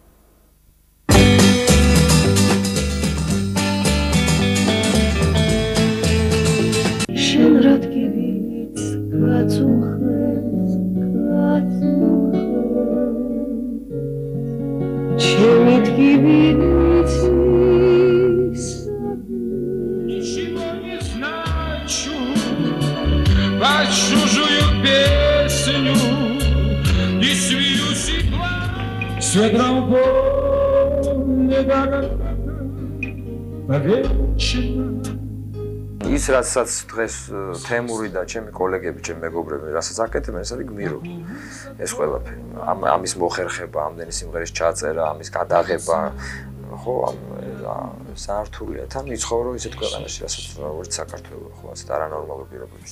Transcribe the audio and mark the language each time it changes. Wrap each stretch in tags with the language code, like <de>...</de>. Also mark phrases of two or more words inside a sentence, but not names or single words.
<ka>შენ რადგან ჩემი თგივით</ka> <ru>чужую песню и смеюсь и плачу с ветром в поле навечно.</ru> <ka>ის რასაც დღეს თემური და ჩემი კოლეგები, ჩემი მეგობრები, რასაც აკეთებენ, ეს არის გმირო. ეს ყველაფერი. ამის მოხერხება, ამდენი სიმღერის ჩაწერა, ამის გადაღება, ხო, საერთულია თან იცხოვრო ისეთ ქვეყანაში, რასაც როგორც საქართველო, ხო, ასეთ არანორმალურ პირობებში.</ka>